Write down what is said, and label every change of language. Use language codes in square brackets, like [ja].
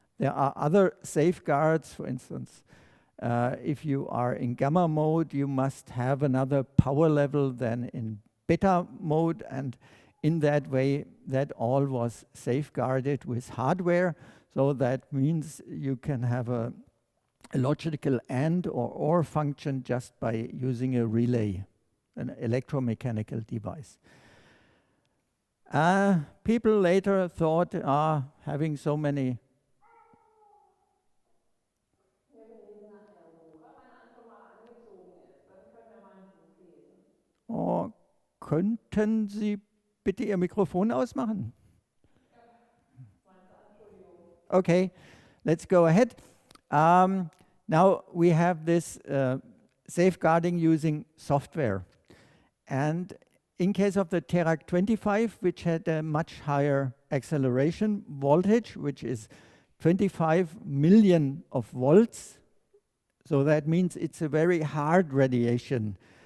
[en] There are other safeguards. For instance, if you are in gamma mode, you must have another power level than in beta mode, and in that way, that all was safeguarded with hardware. So that means you can have a logical AND or OR function just by using a relay, an electromechanical device. People later thought, having so many [de] könnten Sie bitte Ihr Mikrofon ausmachen? [en] Okay, let's go ahead. Now we have this safeguarding using software. And in case of the TERAC 25, which had a much higher acceleration voltage, which is 25 million of volts, so that means it's a very hard radiation.